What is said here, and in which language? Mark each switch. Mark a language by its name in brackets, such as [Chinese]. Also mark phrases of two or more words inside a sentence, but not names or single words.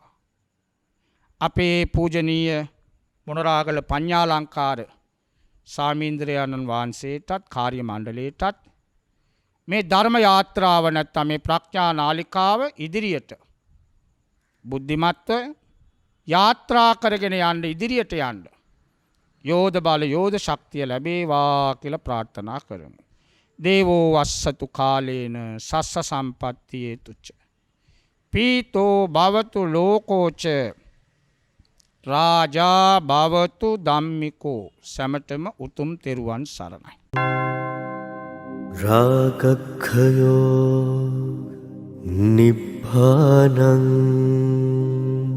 [Sinhala] අපේ පූජනීය මොනරාගල පඤ්ඤාලංකාර සාමීන්ද්‍රයන්න් වහන්සේටත් කාර්ය මණ්ඩලයටත් මේ ධර්ම යාත්‍රාව නැත්නම් මේ ප්‍රඥා නාලිකාව ඉදිරියට බුද්ධිමත්ව යාත්‍රා කරගෙන යන්න, ඉදිරියට යන්න යෝධ බල, යෝධ ශක්තිය ලැබේවා කියලා ප්‍රාර්ථනා කරමු. [Pali] දේවෝ වස්සතු කාලේන සස්ස සම්පත්තියේ තුච්ච පීතෝ භවතු ලෝකෝච රාජා භවතු ධම්මිකෝ. [Sinhala] සැමටම උතුම් තෙරුවන් සරණයි. [Pali] රාගක්ඛයෝ නිබ්බානං